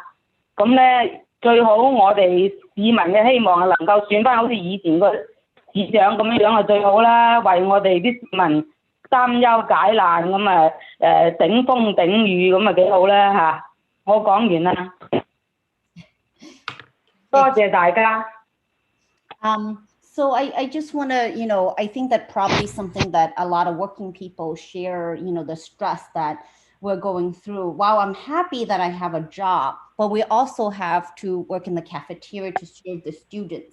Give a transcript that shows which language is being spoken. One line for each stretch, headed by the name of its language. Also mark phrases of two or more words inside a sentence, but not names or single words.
Cantonese: 咁咧最好我哋市民嘅希望係能夠選翻好似以前個市長咁樣係最好啦，為我哋啲市民擔憂解難咁頂風頂雨咁幾好啦嚇。我講完啦，多謝大家。
English: So I just want to, you know, I think that probably something that a lot of working people share, you know, the stress that we're going through. While I'm happy that I have a job, but we also have to work in the cafeteria to serve the students.